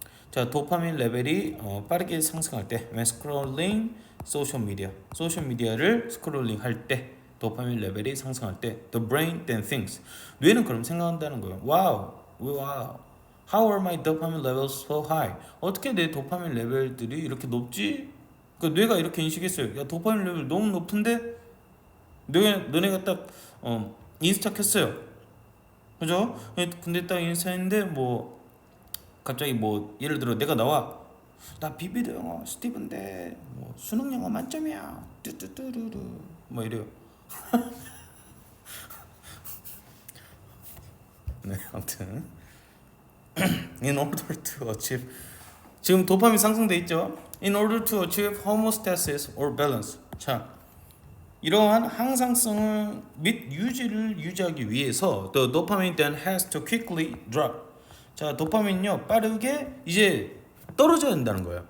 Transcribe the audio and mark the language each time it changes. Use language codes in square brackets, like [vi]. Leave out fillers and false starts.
[ko] 자, 도파민 레벨이 빠르게 상승할 때 [en] when scrolling [ko] 소셜 미디어를 스크롤링 할 때 도파민 레벨이 상승할 때 [en] the brain then thinks. [ko] 뇌는 그럼 생각한다는 거예요. [en] wow. How are my dopamine levels so high? [ko] 어떻게 내 도파민 레벨들이 이렇게 높지? 그 뇌가 이렇게 인식했어요. 야, 도파민 레벨 너무 높은데? 너네가 딱 인스타 켰어요. 그죠? 근데 딱 인스타인데 갑자기 예를 들어 내가 나와. 나 비비드 영어 스티븐데 수능 영어 만점이야. 뚜뚜뚜루루 이래요. 네, 아무튼 [en] in order to achieve [ko] 지금 도파민 상승돼 있죠. [en] In order to achieve homeostasis or balance. [ko] 자, 이러한 항상성을 및 유지를 유지하기 위해서 [en] the dopamine then has to quickly drop. [ko] 자, 도파민요 빠르게 이제 떨어져야 된다는 거예요.